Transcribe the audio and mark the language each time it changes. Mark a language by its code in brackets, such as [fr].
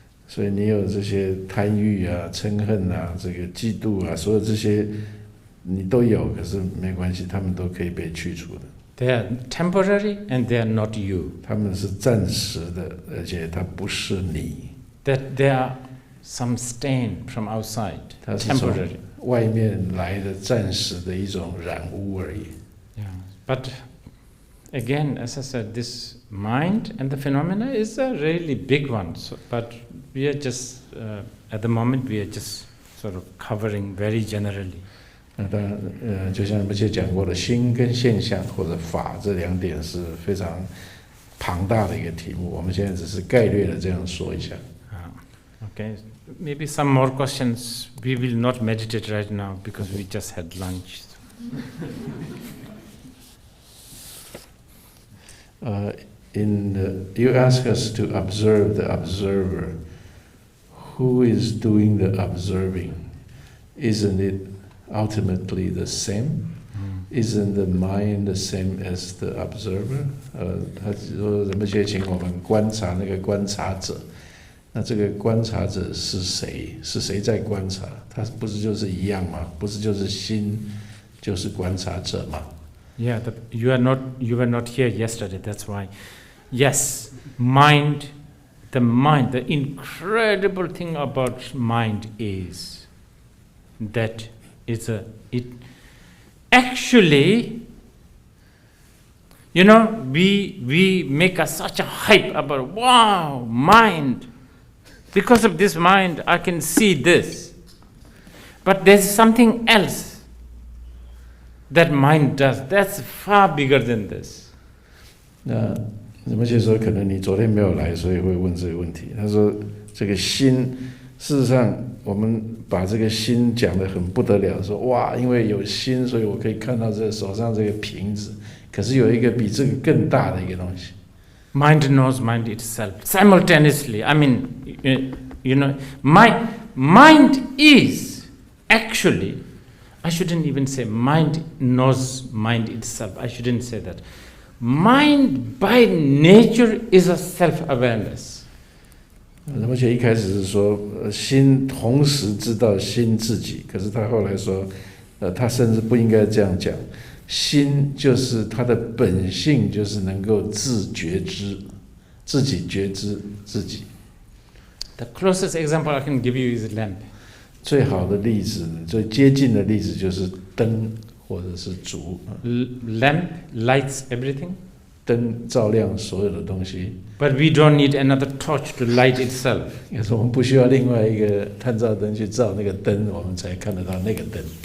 [zh] 所以你有这些贪欲啊、嗔恨啊、这个嫉妒啊，所有这些你都有，可是没关系，他们都可以被去除的。 [en] They are temporary and they are not you. [zh] 他们是暂时的，而且它不是你。 That they are some stain from outside, 它是从 temporary. 外面来的暂时的一种染污而已。 [en] Yeah, but again, as I said, this mind and the phenomena is a really big one. But we are just at the moment we are just sort of covering very generally. [zh] 那当然，就像我们之前讲过的，心跟现象或者法这两点是非常庞大的一个题目。我们现在只是概略的这样说一下。 [en] Okay, maybe some more questions. We will not meditate right now because we just had lunch. You ask us to observe the observer. Who is doing the observing? Isn't it ultimately the same? Isn't the mind the same as the observer? [zh] 他说人们就请我们观察那个观察者。那这个观察者是谁？是谁在观察？他不是就是一样吗？不是就是心，就是观察者吗？ [en] Yeah, you were not here yesterday. That's why. Yes, mind. The incredible thing about mind is that it actually, we make such a hype about, wow, mind. Because of this mind, I can see this. But there's something else that mind does. That's far bigger than this. [zh] 那而且说可能你昨天没有来，所以会问这个问题。他说这个心，事实上我们把这个心讲得很不得了，说哇，因为有心，所以我可以看到这手上这个瓶子。可是有一个比这个更大的一个东西。 [en] Mind knows mind itself simultaneously. I mean, you know, mind is actually, I shouldn't even say mind knows mind itself. I shouldn't say that. Mind by nature is a self-awareness. [zh] 而且一开始是说心同时知道心自己，可是他后来说，他甚至不应该这样讲。心就是它的本性，就是能够自觉知，自己觉知自己。 [en] The closest example I can give you is lamp. [zh] 最好的例子，最接近的例子就是灯或者是烛。 [en] Lamp lights everything. [zh] 灯照亮所有的东西。 [en] But we don't need another torch to light itself. [zh] 可是我们不需要另外一个探照灯去照那个灯，我们才看得到那个灯。